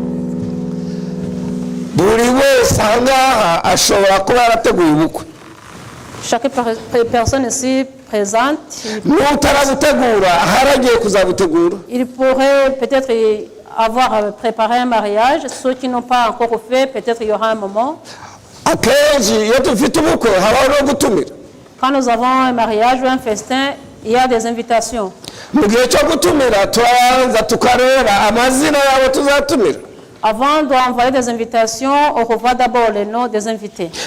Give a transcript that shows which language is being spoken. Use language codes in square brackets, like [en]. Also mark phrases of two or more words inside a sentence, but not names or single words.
[rn] Buri wese ahangaha ashobora kuba yarateguye ubukwe. [fr] Chaque personne ici présente, [rn] n'utarabutegura haragiye kuzabutegura. [fr] il pourrait peut-être avoir préparé un mariage. Ceux qui n'ont pas encore fait, peut-être il y aura un moment. Quand nous avons un mariage ou un festin, il y a des invitations. Avant d'envoyer des invitations, on revoit d'abord les noms des invités.